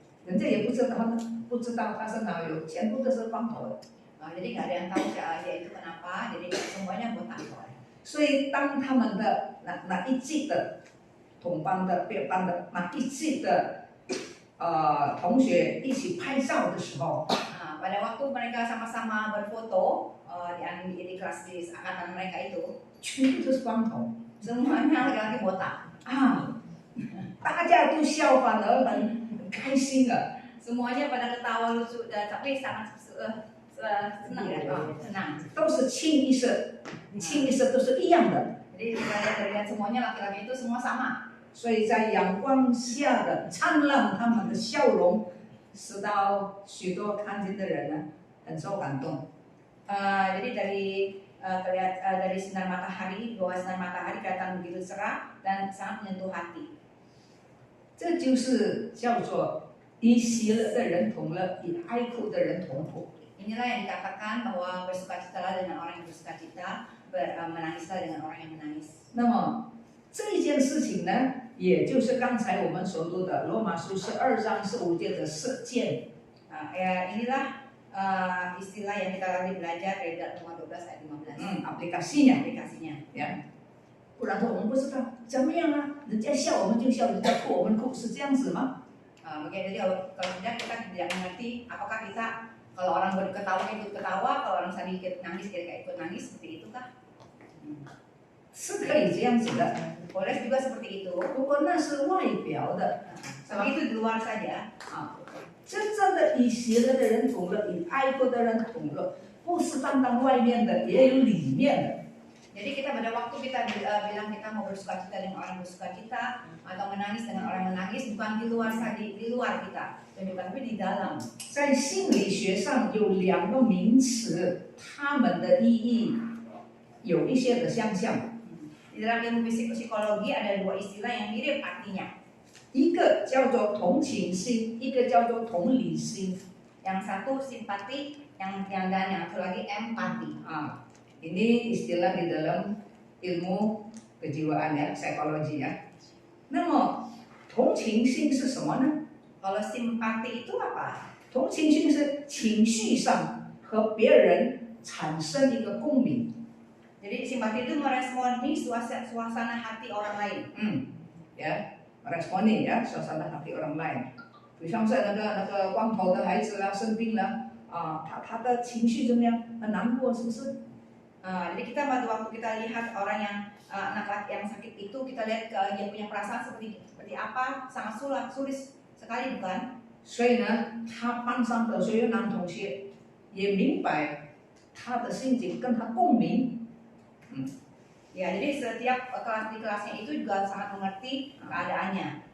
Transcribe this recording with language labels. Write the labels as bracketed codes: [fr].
[zh] 人家也不知道他是脑瘤，全部都是光头的。 [id] Jadi nggak ada yang tahu dia itu kenapa, jadi semuanya botak. [zh] 所以当他们的哪一季的同班的、别班的哪一季的同学一起拍照的时候， [id] Pada waktu mereka sama-sama berfoto di kelas di angkatan mereka itu, [zh] 全部都是光头 [id] semuanya laki-laki botak. [zh] 大家都效仿而很开心的。 [id] Semuanya pada ketawa lucu, tapi sangat senang ya, senang. [zh] 都是清一色，清一色都是一样的。 [id] Jadi kita lihat semuanya laki-laki itu semua sama. [zh] 所以在阳光下的灿烂，他们的笑容，使到许多看见的人呢很受感动。 [id] Jadi dari sinar matahari, bahwa sinar matahari kelihatan begitu cerah dan sangat menyentuh hati. [zh] 这就是叫做以喜乐的人同乐，以哀哭的人同哭。 [id] Inilah yang dikatakan bahwa bersukacitalah dengan orang yang bersukacita, menangislah dengan orang yang menangis. [zh] 那么这件事情呢，也就是刚才我们所读的罗马书12章15节的实践。 [id] Inilah istilah yang kita tadi belajar dari Roma 12 ayat 15. aplikasinya. Ya. [zh] 不然说我们不知道怎么样啊，人家笑我们就笑，人家哭我们哭，是这样子吗？ [id] Jadi kalau tidak kita tidak mengerti apakah kita kalau orang berketawa ikut ketawa, kalau orang sedikit nangis kita ikut nangis, seperti itukah? [zh] 是可以这样子的。 [id] Boleh juga seperti itu. [zh] 不过那是外表的， [id] Tapi itu di luar saja. [zh] 真正的以喜乐的人同乐，以哀哭的人同乐，不是单单外面的，也有里面的。 [id] Jadi kita pada waktu kita bilang kita mau bersukacita dengan orang bersukacita atau menangis dengan orang menangis, bukan di luar saja, di luar kita, dan juga tapi di dalam. [zh] 在心理学上有2个名词，它们的意义有一些的相像。 [id] Di dalam ilmu psikologi ada 2 istilah yang mirip artinya. [zh] 一个叫做同情心，一个叫做同理心。 [id] Yang satu simpati, dan yang satu lagi empati. Ini istilah di dalam ilmu kejiwaan ya, psikologi ya. [zh] 那么同情心是什么呢？ [id] Kalau simpati itu apa? [zh] 同情心是情绪上和别人产生一个共鸣。 [id] Jadi simpati itu meresponi suasana hati orang lain. Ya, meresponi ya suasana hati orang lain。 [zh] 比方说那个光头的孩子啦，生病了他的情绪怎么样？很难过，是不是？ [id] Jadi kita pada waktu kita lihat orang yang anak laki yang sakit itu, kita lihat dia punya perasaan seperti apa, sangat sulit sekali bukan? [zh] 所以呢，他班上的所有男同学也明白他的心情，跟他共鸣。 [id] Ya, jadi setiap kelas di kelasnya itu juga sangat mengerti keadaannya.